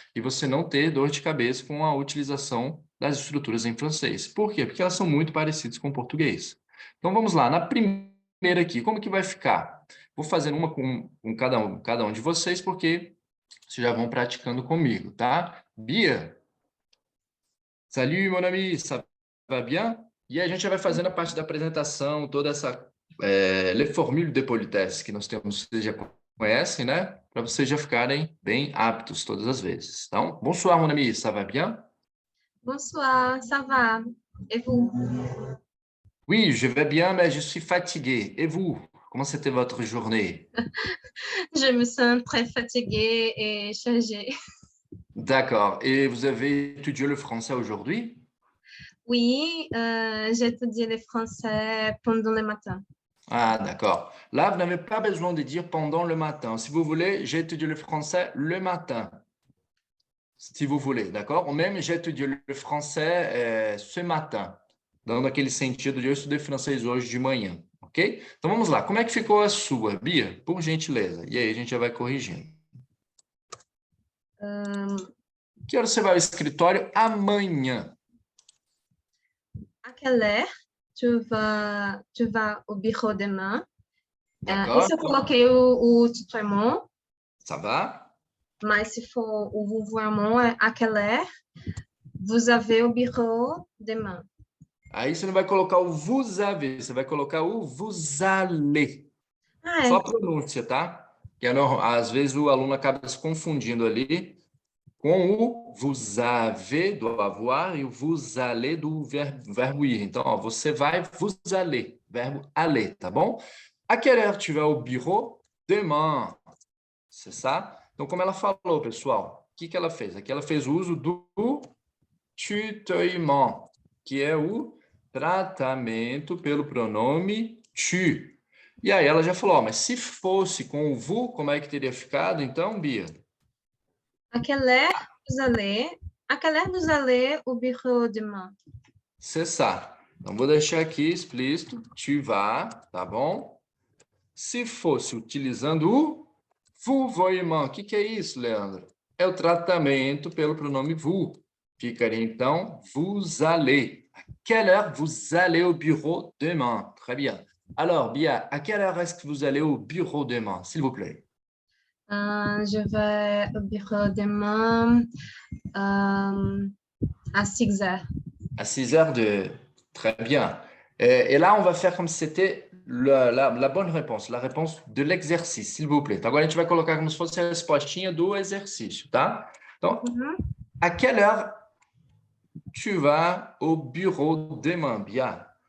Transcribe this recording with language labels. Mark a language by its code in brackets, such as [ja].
[pt] E você não ter dor de cabeça com a utilização das estruturas em francês. Por quê? Porque elas são muito parecidas com o português. Então, vamos lá. Na primeira aqui, como que vai ficar? Vou fazer uma com cada um de vocês, porque vocês já vão praticando comigo, tá? [fr] Bia, salut, mon ami, ça va bien? [pt] E a gente já vai fazendo a parte da apresentação, toda essa [fr] les formules de politesse [pt] que nós temos, vocês já conhecem, né? Para vocês já ficarem bem aptos todas as vezes. [fr] Então, bonsoir, mon ami, ça va bien? Bonsoir, ça va? Et vous? Oui, je vais bien, mais je suis fatigué. Et vous? Comment c'était votre journée? Je me sens très fatiguée et chargée. D'accord. Et vous avez étudié le français aujourd'hui? Oui, j'ai étudié le français pendant le matin. Ah, d'accord. Là, vous n'avez pas besoin de dire pendant le matin. Si vous voulez, j'ai étudié le français le matin. Si vous voulez, d'accord? Ou même, j'ai étudié le français ce matin. [pt] Dando aquele sentido de eu estudei francês hoje de manhã, ok? Então, vamos lá. Como é que ficou a sua, Bia? Por gentileza. E aí, a gente já vai corrigindo. Que hora você vai ao escritório amanhã? [fr] À quelle heure tu vas au bureau demain? D'accord. [pt] Isso eu coloquei o tutoiement, [fr] Ça va? [pt] mas se for o vouvoiement, é [fr] à quelle heure vous avez au bureau demain? [pt] Aí você não vai colocar o vous avez, você vai colocar o vous allez. Ah, Só é. a pronúncia, tá? Que às vezes o aluno acaba se confundindo ali com o vous avez do avoir e o vous allez do verbo ir. Então, ó, você vai vous allez, verbo aller, tá bom? [fr] À quelle heure tu vas au bureau? Demain. C'est ça? [pt] Então, como ela falou, pessoal, o que ela fez? Aqui ela fez o uso do tutoiement, que é o tratamento pelo pronome tu. E aí ela já falou, ó, mas se fosse com o vous, como é que teria ficado, então, Bia? [fr] À quelle heure vous allez? À quelle heure vous allez au bureau demain? C'est ça. [pt] Então, vou deixar aqui explícito, tu vas, tá bom? Se fosse utilizando o vouvoiement, o que é isso, Leandro? É o tratamento pelo pronome vous. Ficaria, então, vous allez. [fr] À quelle heure vous allez au bureau demain? Très bien. Alors, Bia, à quelle heure est-ce que vous allez au bureau demain, s'il vous plaît? Je vais au bureau demain à 6 heures. À 6 heures de... Très bien. Et là, on va faire comme si c'était la bonne réponse, la réponse de l'exercício, s'il vous plaît. [pt] Então, agora a gente vai colocar como se fosse a respostinha do exercício, tá? [fr] Então, à quelle heure tu vas au bureau demain, Bia?